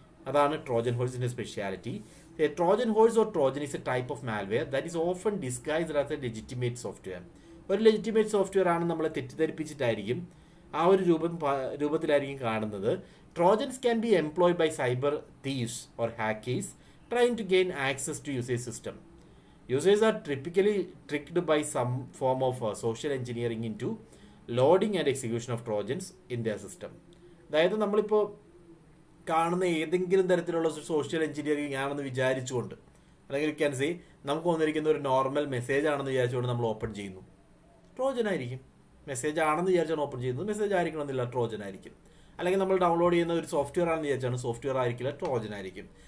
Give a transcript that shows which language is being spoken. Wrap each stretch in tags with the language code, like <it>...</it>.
<ml>അതാണ് Trojan ഹോഴ്സിൻ്റെ speciality.</ml> <en>A Trojan horse or Trojan is a type of malware that is often disguised as a legitimate software.</en> <ml>ഒരു legitimate software ആണ് നമ്മളെ തെറ്റിദ്ധരിപ്പിച്ചിട്ടായിരിക്കും ആ ഒരു രൂപത്തിലായിരിക്കും കാണുന്നത്.</ml> <en>Trojans can be employed by cyber thieves or hackers trying to gain access to usage system. Users are typically tricked by some form of social engineering into loading and execution of trojans in their system.</en> <ml>അതായത് നമ്മളിപ്പോൾ കാണുന്ന ഏതെങ്കിലും തരത്തിലുള്ള social engineering ആണെന്ന് വിചാരിച്ചുകൊണ്ട്, അല്ലെങ്കിൽ</ml> <en>you can say</en> <ml>നമുക്ക് വന്നിരിക്കുന്ന ഒരു നോർമൽ മെസ്സേജ് ആണെന്ന് വിചാരിച്ചുകൊണ്ട് നമ്മൾ ഓപ്പൺ ചെയ്യുന്നു, ട്രോജൻ ആയിരിക്കും. മെസ്സേജ് ആണെന്ന് വിചാരിച്ചാണ് ഓപ്പൺ ചെയ്യുന്നത്, മെസ്സേജ് ആയിരിക്കണമെന്നില്ല, ട്രോജൻ ആയിരിക്കും. അല്ലെങ്കിൽ നമ്മൾ ഡൗൺലോഡ് ചെയ്യുന്ന ഒരു സോഫ്റ്റ്വെയർ ആണെന്ന് വിചാരിച്ചാണ്, സോഫ്റ്റ്വെയർ ആയിരിക്കില്ല, ട്രോജൻ ആയിരിക്കും.</ml>